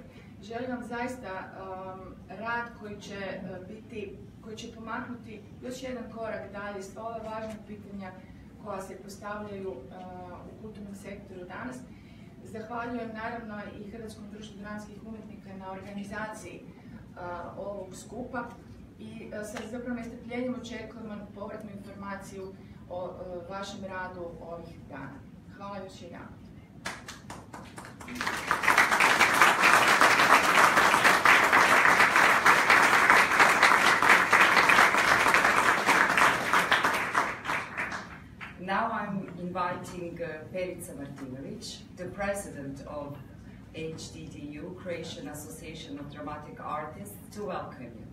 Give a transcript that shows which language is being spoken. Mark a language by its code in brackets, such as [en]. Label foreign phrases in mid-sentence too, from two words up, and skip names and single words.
[hr] Želim vam zaista rad koji će pomaknuti još jedan korak dalje s ova važna pitanja koja se postavljaju u kulturnom sektoru danas. Zahvaljujem naravno i Hrvatskom društvu dramskih umjetnika na organizaciji ovog skupa i sa zapravo nestrpljenjem očekujemo povratnu informaciju o vašem radu ovih dana. Hvala još jedan. [en] Now I'm inviting Perica Martinović, the president of HDDU, Croatian Association of Dramatic Artists, to welcome you.